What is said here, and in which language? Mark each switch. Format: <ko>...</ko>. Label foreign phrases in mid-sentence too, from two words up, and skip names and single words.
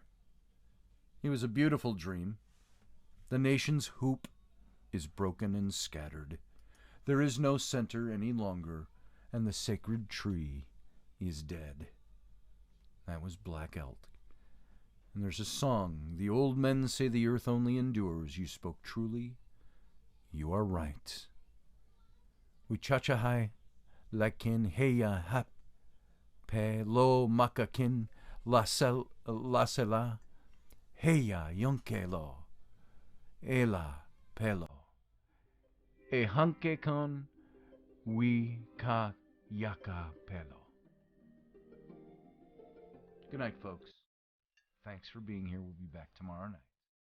<en>It was a beautiful dream. The nation's hoop is broken and scattered. There is no center any longer, and the sacred tree is dead." That was Black Elk. And there's a song. The old men say the earth only endures. You spoke truly. You are right.</en> <lkt>Uchachahai lakin heya hap pe lo makakin lasela heya yonkelo ela pelo e hanke kon we ka yaka pelo.</lkt> <en>Good night, folks. Thanks for being here. We'll be back tomorrow night.</en>